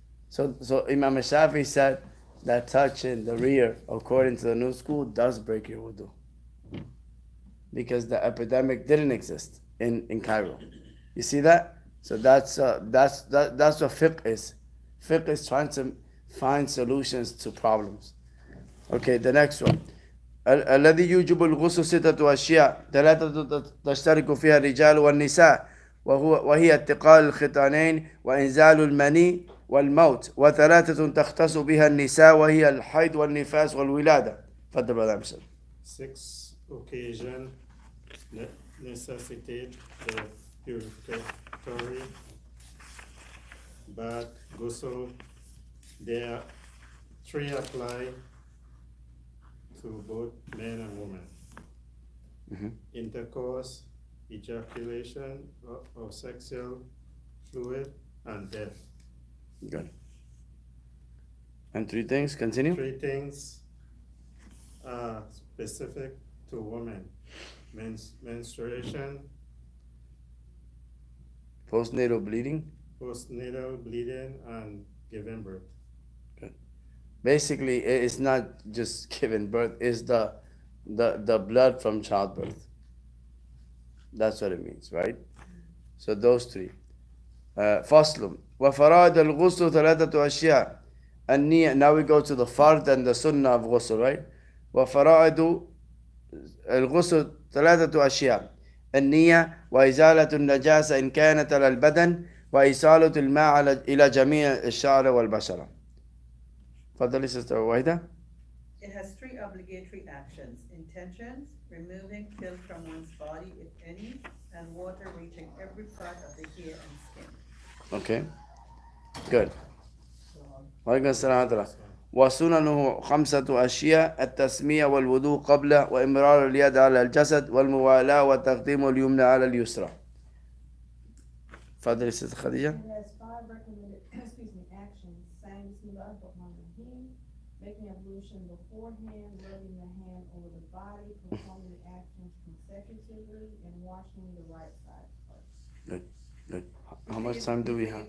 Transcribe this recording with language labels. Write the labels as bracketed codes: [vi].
[en] So Imam Shafii said that touching the rear, according to the new school, does break your wudu, because the epidemic didn't exist in Cairo. You see that? So that's what fiqh is. Fiqh is trying to find solutions to problems. Okay, the next one. [ar] الذي يوجب الغسل ستة أشياء، ثلاثة تشترك فيها الرجال والنساء، وهي اتقاء الختانين وإنزال المني والموت، وثلاثة تختص بها النساء وهي الحيض والنفاس والولادة. تفضل [en] brother [ar] Amsal. [en] 6 occasions necessitate the purificatory bath, Gusul. There are 3 apply to both men and women. Mm-hmm. Intercourse, ejaculation of sexual fluid, and death. Good. And 3 things, continue. 3 things are specific to women: menstruation, Postnatal bleeding. postnatal bleeding, and giving birth. Good. Basically, it's not just giving birth; it's the blood from childbirth. That's what it means, right? So those 3. [ar] فصل وفرائض الغسل ثلاثة أشياء. النية. [en] Now we go to the fard and the sunnah of ghusl, right? [ar] وفرائض الغسل ثلاثة أشياء: النية، وإزالة النجاسة إن كانت على البدن، وإيصال الماء إلى جميع الشعر والبشرة. تفضلي [en] sister [ar] واحدة. [en] It has 3 obligatory actions: intentions, removing filth from one's body, if any, and water reaching every part of the hair and skin. Okay. Good. [ar] وعليكم السلام ورحمة الله. وسننه 5 أشياء: التسمية والوضوء قبله، وإمرار اليد على الجسد، والموالاة، وتقديم اليمنى على اليسرى. تفضلي ست خديجة. [en] It has 5 recommended, actions: saying Bismillah ar-Rahman ar-Rahim, making ablution beforehand, rubbing the hand over the body, performing the actions consecutively, and washing the right side first. Good. How much time do we have?